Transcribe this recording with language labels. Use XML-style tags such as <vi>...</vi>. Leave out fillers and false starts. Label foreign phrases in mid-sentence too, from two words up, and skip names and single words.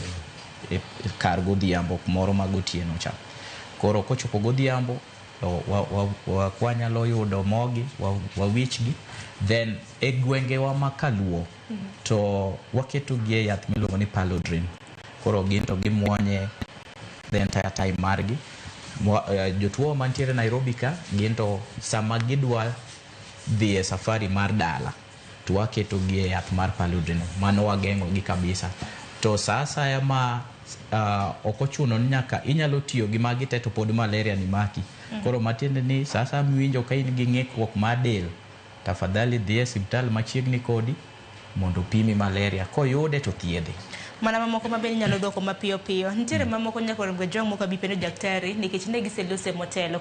<luo>Kar godhiambo kumoro magotieno cha. Koro kochopo godhiambo wanyalo yudo mogi, wawichgi. Then e gwengewa makaluo to waketo gi yath miluongo ni Palodrin. Koro ginto gimuonye</luo> <en>the entire time</en> <luo>margi. Jotuo mantiere Nairobi ka ginto sama gidwa dhi e safari mar dala to waketo gi yath mar Palodrin. Mano wageng'o gi kabisa. To sasa ya ma okochuno ni nyaka inyalo tiyo gi magi te to pod malaria ni maki. Koro matiende ni sasa miwinjo ka in gi ng'ikruok mar del, tafadhali dhi e osiptal machiegni kodi mondo pimi malaria. Koyude to thiedhe. Mana mamoko mabende nyalo dwoko mapiyo piyo. Ntiere mamoko nyaka romgo jong moko bipendo daktari nikech ne giselose motelo.</luo>